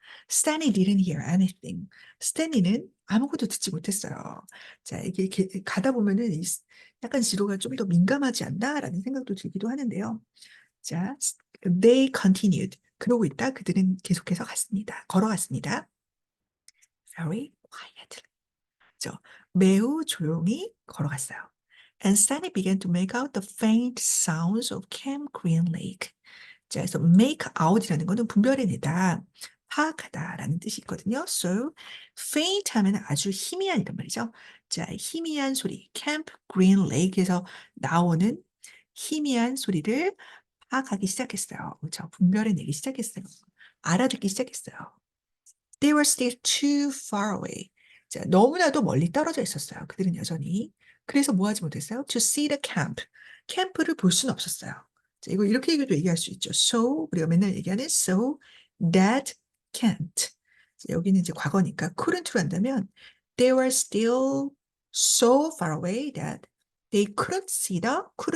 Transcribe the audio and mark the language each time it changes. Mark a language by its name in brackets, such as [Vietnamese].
[English] Stanley didn't hear anything. [Korean] 스탠리는 아무것도 듣지 못했어요. 자, 이게 가다 보면은 약간 지루가 좀 더 민감하지 않나라는 생각도 들기도 하는데요. [English] 자, they continued. [Korean] 그러고 있다 그들은 계속해서 걸어갔습니다. [English] Very quietly. [Korean] 매우 조용히 걸어갔어요. [English] And Stanley began to make out the faint sounds of Camp Green Lake. [Korean] 자, 그래서 make out이라는 것은 분별해내다, 파악하다라는 뜻이 있거든요. So, faint 하면 아주 희미한 이란 말이죠. 자, 희미한 소리, Camp Green Lake에서 나오는 희미한 소리를 파악하기 시작했어요. 그렇죠? 분별해내기 시작했어요. 알아듣기 시작했어요. [English] They were still too far away. [Korean] 자, 너무나도 멀리 떨어져 있었어요. 그들은 여전히. 그래서 뭐 하지 못했어요? [English] To see the camp. [Korean] 캠프를 볼 수는 없었어요. 자, 이거 이렇게 얘기할 수 있죠. So, 우리가 맨날 얘기하는 [English] so that can't. [Korean] 자, 여기는 이제 과거니까 couldn't로 한다면 [English] they were still so far away that they couldn't [Korean] 죠.